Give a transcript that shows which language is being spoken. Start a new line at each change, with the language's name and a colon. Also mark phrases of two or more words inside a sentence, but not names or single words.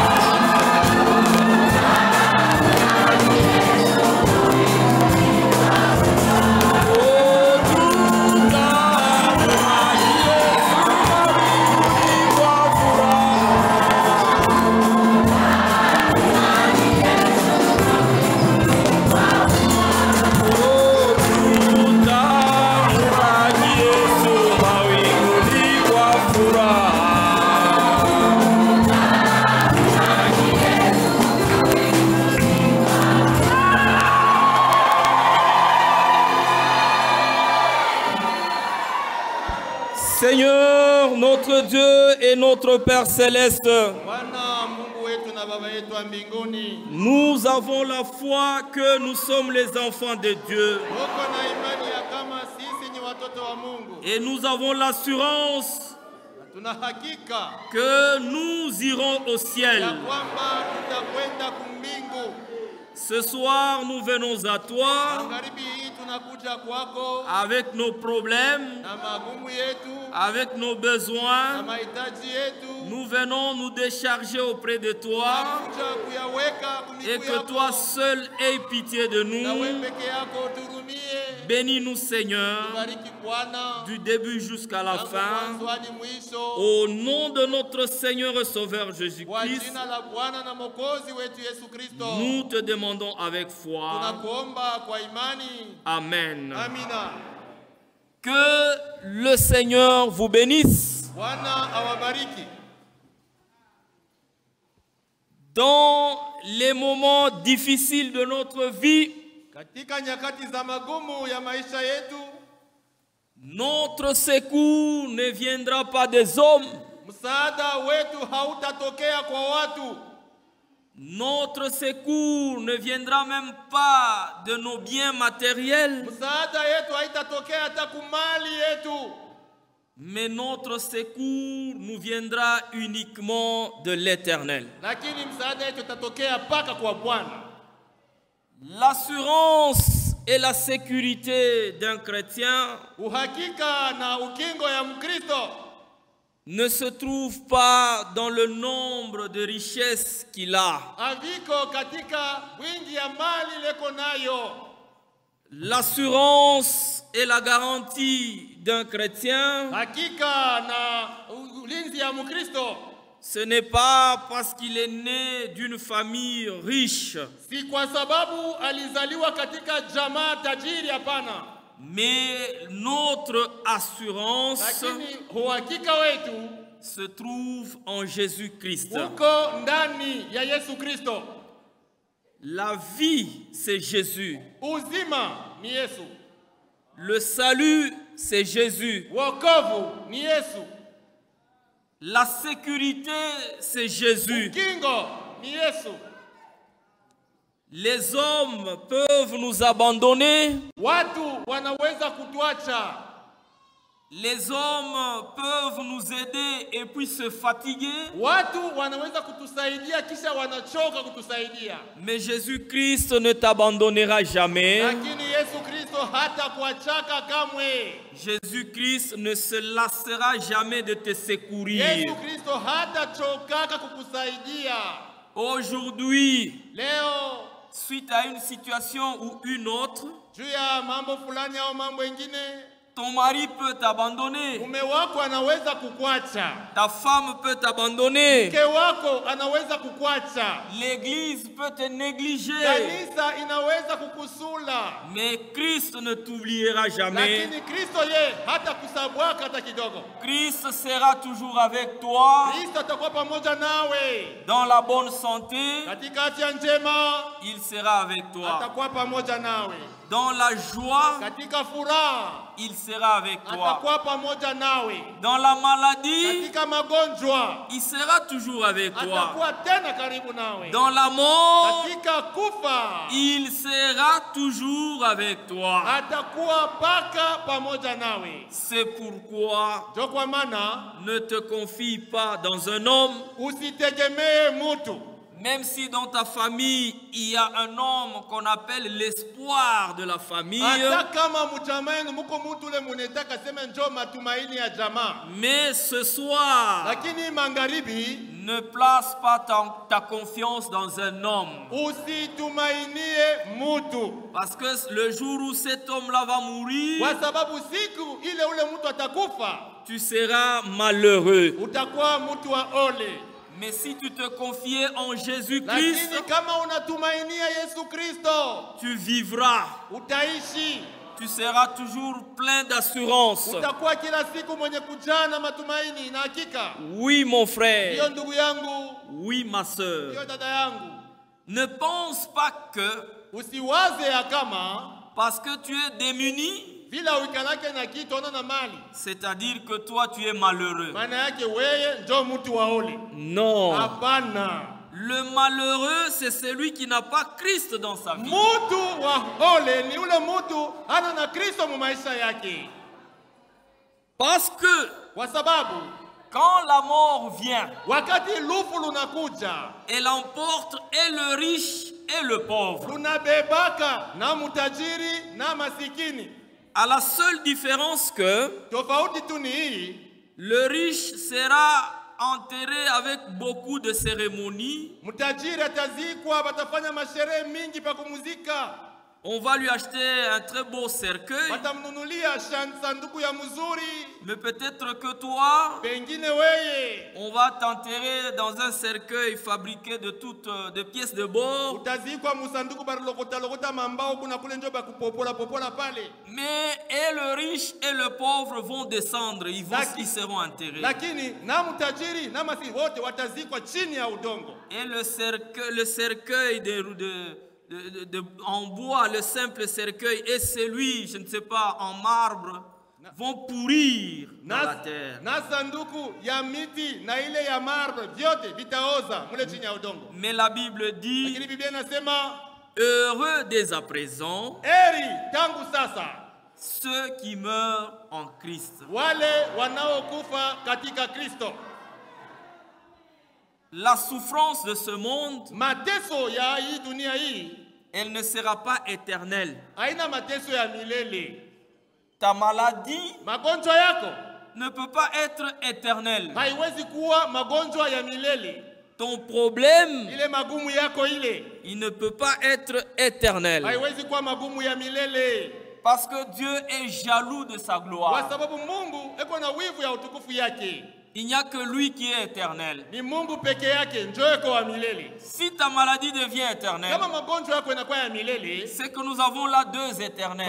Swahili: Oh, tutamlaki Yesu mawinguni kwa furaha. Oh, tutamlaki Yesu mawinguni kwa furaha.
French: Seigneur, notre Dieu et notre Père céleste,
Swahili: Bwana Mungu wetu na Baba yetu wa mbinguni,
French: nous avons la foi que nous sommes les enfants de Dieu
Swahili: tuko na imani ya kama sisi ni watoto wa Mungu,
French: et nous avons l'assurance
Swahili: na tuna hakika
French: que nous irons au ciel.
Swahili: ya kwamba tutakwenda kumbingu.
French: Ce soir, nous venons à toi
Swahili: Magharibi hii tunakuja kwako
French: avec nos problèmes,
Swahili: na magumu yetu
French: avec nos
Swahili: na
French: besoins.
Swahili: mahitaji yetu,
French: Nous venons nous décharger auprès de toi
Swahili: tunakuja kuyaweka
French: et
Swahili: kumiku
French: que
Swahili: yako,
French: toi seul aies pitié de
Swahili: na wewe
French: nous.
Swahili: peke yako turumie.
French: Bénis-nous, Seigneur,
Swahili: Bariki Bwana
French: du début jusqu'à la
Swahili: tangu
French: fin.
Swahili: mwanzo hadi mwisho,
French: Au nom de notre Seigneur et Sauveur
Swahili: kwa
French: Jésus-Christ,
Swahili: jina la Bwana na Mwokozi wetu Yesu Kristo.
French: nous te demandons avec foi.
Swahili: Tunakuomba kwa imani.
French: Amen.
Swahili: Amina.
French: Que le Seigneur vous bénisse.
Swahili: Bwana awabariki.
French: Dans les moments difficiles de notre vie,
Swahili: Katika nyakati za magumu ya maisha yetu,
French: notre secours ne viendra pas des hommes.
Swahili: msaada wetu hautatokea kwa watu.
French: Notre secours ne viendra même pas de nos biens matériels,
Swahili: Msaada yetu haitatokea hata kumali yetu,
French: mais notre secours nous viendra uniquement de l'Éternel.
Swahili: lakini msaada yetu utatokea paka kwa Bwana.
French: L'assurance et la sécurité d'un chrétien
Swahili: Uhakika na ukingo ya Mkristo
French: ne se trouve pas dans le nombre de richesses qu'il a.
Swahili: aviko katika wingi ya mali leko nayo.
French: L'assurance et la garantie d'un chrétien
Swahili: Hakika na ulinzi ya Mkristo
French: Ce n'est pas parce qu'il est né d'une famille riche,
Swahili: Si kwa sababu alizaliwa katika jamaa tajiri, hapana.
French: mais notre assurance
Swahili: Lakini uhakika wetu
French: se trouve en Jésus-Christ.
Swahili: uko ndani ya Yesu Kristo.
French: La vie, c'est Jésus.
Swahili: Uzima ni Yesu.
French: Le salut, c'est Jésus.
Swahili: Wokovu ni Yesu.
French: La sécurité, c'est Jésus.
Swahili: Kingo ni Yesu.
French: Les hommes peuvent nous abandonner.
Swahili: Watu wanaweza kutuacha.
French: Les hommes peuvent nous aider et puis se fatiguer.
Swahili: Watu wanaweza kutusaidia kisha wanachoka kutusaidia.
French: Mais Jésus-Christ ne t'abandonnera jamais.
Swahili: Lakini Yesu Kristo hata kuachaka kamwe.
French: Jésus-Christ ne se lassera jamais de te secourir.
Swahili: Yesu Kristo hata chokaka kukusaidia.
French: Aujourd'hui,
Swahili: Leo
French: suite à une situation ou une autre,
Swahili: juu ya mambo fulani au mambo mengine,
French: ton mari peut t'abandonner.
Swahili: mume wako anaweza kukuacha.
French: Ta femme peut t'abandonner.
Swahili: Mke wako anaweza kukuacha.
French: L'église peut te négliger.
Swahili: Kanisa inaweza kukusula.
French: Mais Christ ne t'oubliera jamais.
Swahili: Lakini Kristo ye hata kusabwaka hata kidogo.
French: Christ sera toujours avec toi.
Swahili: Kristo atakuwa pamoja nawe.
French: Dans la bonne santé,
Swahili: Katika afya njema
French: il sera avec toi.
Swahili: atakuwa pamoja nawe.
French: Dans la joie,
Swahili: Katika furaha
French: il sera avec toi.
Swahili: atakuwa pamoja nawe.
French: Dans la maladie,
Swahili: Katika magonjwa
French: il sera toujours avec toi.
Swahili: atakuwa tena karibu nawe.
French: Dans la mort,
Swahili: Katika kufa
French: il sera toujours avec toi.
Swahili: atakuwa paka pamoja nawe.
French: C'est pourquoi
Swahili: Ndio kwa maana
French: ne te confie pas dans un homme,
Swahili: usitegemee mutu.
French: même si dans ta famille, il y a un homme qu'on appelle l'espoir de la famille.
Swahili: Hata kama mjamaenu muko mutu ule munetaka sema njoo matumaini ya jamaa.
French: Mais ce soir,
Swahili: Lakini magharibi
French: ne place pas ta confiance dans un homme.
Swahili: usitumainie mutu.
French: Parce que le jour où cet homme-là va mourir,
Swahili: Kwa sababu siku ile ule mutu atakufa,
French: tu seras malheureux.
Swahili: utakuwa mutu wa ole.
French: Mais si tu te confiais en Jésus-Christ,
Swahili: Lakini kama unatumainia Yesu Kristo,
French: tu vivras.
Swahili: utaishi.
French: Tu seras toujours plein d'assurance.
Swahili: Utakuwa kila siku mwenye kujaa na matumaini na hakika.
French: Oui, mon frère.
Swahili: Hiyo ndugu yangu,
French: Oui, ma soeur.
Swahili: hiyo dada yangu,
French: Ne pense pas que
Swahili: usiwaze ya kama
French: parce que tu es démuni,
Swahili: bila uikalake na kitu ona na mali,
French: c'est-à-dire que toi tu es malheureux.
Swahili: maana yake weye njo mtu wa ole.
French: Non.
Swahili: Hapana.
French: Le malheureux, c'est celui qui n'a pas Christ dans sa vie.
Swahili: Mutu wa ole ni ule mutu hana na Kristo mu maisha yake.
French: Parce que
Swahili: Kwa sababu
French: quand la mort vient,
Swahili: wakati lufu lunakuja,
French: elle emporte et le riche et le pauvre.
Swahili: lunabebaka na mutajiri na masikini.
French: À la seule différence que
Swahili: Tofauti tu ni hii,
French: le riche sera enterré avec beaucoup de cérémonies.
Swahili: mutajiri atazikwa, batafanya masherehe mingi pa kumuzika.
French: On va lui acheter un très beau cercueil.
Swahili: Watamnunulia sanduku ya mzuri.
French: Mais peut-être que toi,
Swahili: Pengine weye
French: on va t'enterrer dans un cercueil fabriqué de toutes de pièces de bord.
Swahili: utazikwa musanduku barilokota mambao kuna kule njo bakupopola pale.
French: Mais et le riche et le pauvre vont descendre, ils seront enterrés.
Swahili: Lakini na mutajiri na masikini wote watazikwa chini ya udongo.
French: Et le cercueil en bois, le simple cercueil, et celui, je ne sais pas, en marbre, vont pourrir dans la terre.
Swahili: Na sanduku ya miti na ile ya marbre vyote vitaoza mule chini ya udongo.
French: Mais la Bible dit,
Swahili: Lakini Biblia inasema
French: heureux dès à présent
Swahili: eri tangu sasa
French: ceux qui meurent en Christ.
Swahili: wale wanaokufa katika Kristo.
French: La souffrance de ce monde,
Swahili: Mateso ya hii dunia hii
French: elle ne sera pas éternelle.
Swahili: haina mateso ya milele.
French: Ta maladie
Swahili: Magonjwa yako
French: ne peut pas être éternelle.
Swahili: haiwezi kuwa magonjwa ya milele.
French: Ton problème,
Swahili: Ile magumu yako ile
French: il ne peut pas être éternel.
Swahili: haiwezi kuwa magumu ya milele.
French: Parce que Dieu est jaloux de sa
Swahili: Kwa
French: gloire.
Swahili: sababu Mungu eko na wivu ya utukufu yake.
French: Il n'y a que lui qui est éternel.
Swahili: Ni Mungu peke yake ndio yuko wa milele.
French: Si ta maladie devient éternelle,
Swahili: Kama magonjwa yako inakuwa ya milele,
French: c'est que nous avons là deux éternels.